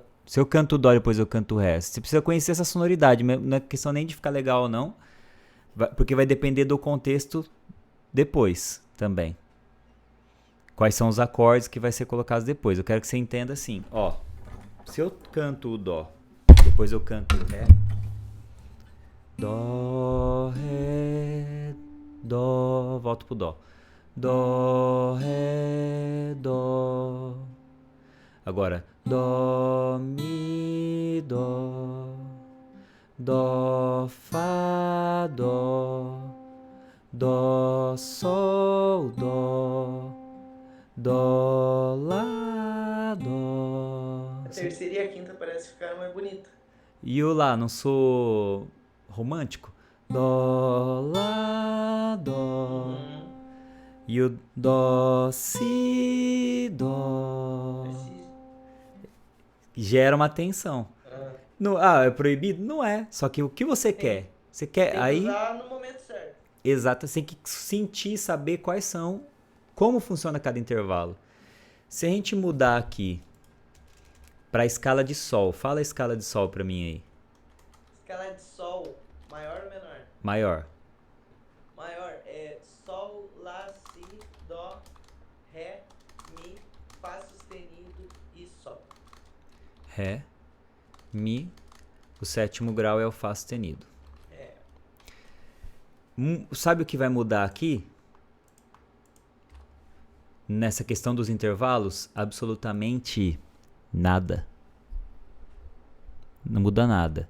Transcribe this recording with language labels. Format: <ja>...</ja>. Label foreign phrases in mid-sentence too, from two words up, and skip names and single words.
<pt>se eu canto o dó e depois eu canto o ré, você precisa conhecer essa sonoridade, não é questão nem de ficar legal ou não, porque vai depender do contexto depois também. Quais são os acordes que vai ser colocados depois. Eu quero que você entenda assim, ó. Se eu canto o dó, depois eu canto o ré. Dó, ré, dó, volto pro dó. Dó, ré, dó. Agora, dó, mi, dó. Dó, fá, dó. Dó, sol, dó. Dó, lá, dó. A terceira e a quinta parece ficar mais bonita. E o lá, não sou romântico? Dó, lá, dó. E o dó, si, dó. Gera uma tensão. É proibido? Não é. Só que o que você quer? Você quer Tem aí. que usar no momento certo. Exato, você tem que sentir, saber quais são, como funciona cada intervalo. Se a gente mudar aqui para a escala de sol, fala a escala de sol para mim aí. Escala de sol, maior ou menor? Maior. Maior é sol, lá, si, dó, ré, mi, fá sustenido e sol. Ré, mi, o sétimo grau é o fá sustenido. Sabe o que vai mudar aqui? Nessa questão dos intervalos? Absolutamente nada. Não muda nada.</pt>